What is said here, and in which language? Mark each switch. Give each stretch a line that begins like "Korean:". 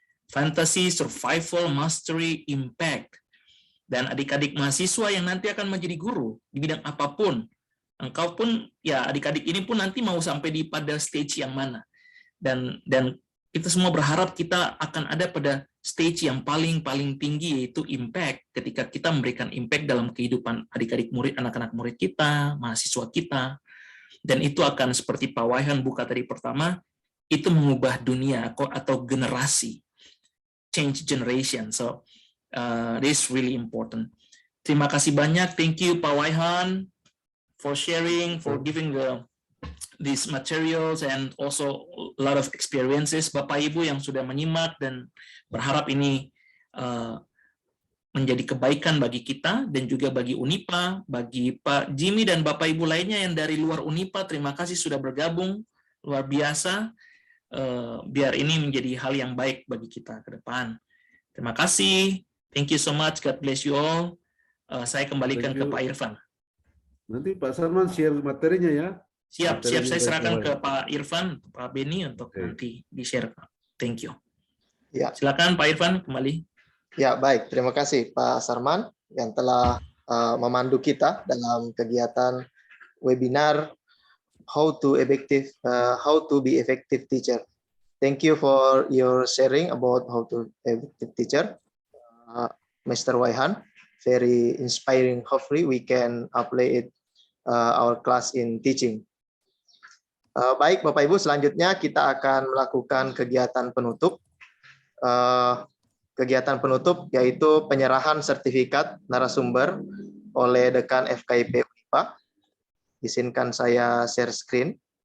English: Fantasy, survival, mastery, impact.
Indonesian: Dan adik-adik mahasiswa yang nanti akan menjadi guru di bidang apapun. Engkau pun, ya adik-adik ini pun nanti mau sampai pada stage yang mana. Dan kita semua berharap kita akan ada pada stage yang paling tinggi, yaitu impact. Ketika kita memberikan impact dalam kehidupan adik-adik murid, anak-anak murid kita, mahasiswa kita. dan itu akan seperti Pak Waihan buka tadi pertama, itu mengubah dunia atau generasi,
English: change generation. So this is really important.
Indonesian: Terima kasih banyak.
English: Thank you Pak Waihan for sharing, for giving these materials and also a lot of experiences.
Indonesian: Bapak Ibu yang sudah menyimak, dan berharap ini menjadi kebaikan bagi kita dan juga bagi UNIPA, bagi Pak Jimmy dan Bapak Ibu lainnya yang dari luar UNIPA. Terima kasih sudah bergabung, luar biasa. Biar ini menjadi hal yang baik bagi kita ke depan. Terima kasih.
English: Thank you so much. God bless you all.
Indonesian: Saya kembalikan ke Pak Irfan. Nanti Pak Sarman share materinya ya. Siap. Saya serahkan ke Pak Irfan, Pak Beni untuk nanti di-share.
English: Thank you.
Indonesian: Ya. Silakan Pak Irfan kembali. Ya, baik. Terima kasih Pak Sarman yang telah memandu kita dalam kegiatan webinar How to be effective teacher.
English: Thank you for your sharing about how to be effective teacher, Mr. Waihan. Very inspiring. Hopefully we can apply it our class in teaching.
Indonesian: Baik Bapak Ibu, selanjutnya kita akan melakukan kegiatan penutup. Kegiatan penutup yaitu penyerahan sertifikat narasumber oleh Dekan FKIP UNIPA. Izinkan saya share screen.